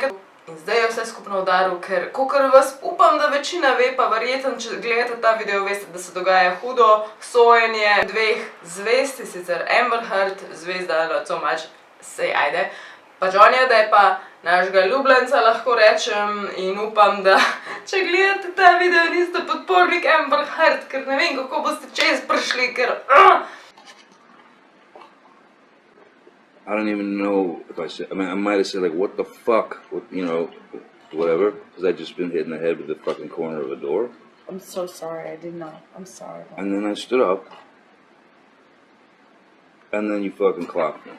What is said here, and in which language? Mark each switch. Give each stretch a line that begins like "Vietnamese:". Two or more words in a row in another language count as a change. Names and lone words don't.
Slovenian: In zdaj je vse skupno udaril, ker kakor vas upam, da večina ve, pa verjetno, če gledate ta video, veste, da se dogaja hudo sojenje dveh zvezd, sicer Amber Heard, zvezda
English: not so much,
Slovenian: sej ajde, pa Johnnyja Deppa, našega ljubljenca lahko rečem, in upam, da če gledate ta video, niste podpornik Amber Heard, ker ne vem, kako boste čez prišli, ker...
English: I don't even know if I said, I might have said like, what the fuck, you know, whatever, because I just been hit in the head with the fucking corner of a door. I'm so sorry, I did not. I'm sorry. And then I stood up, and then you fucking clocked me.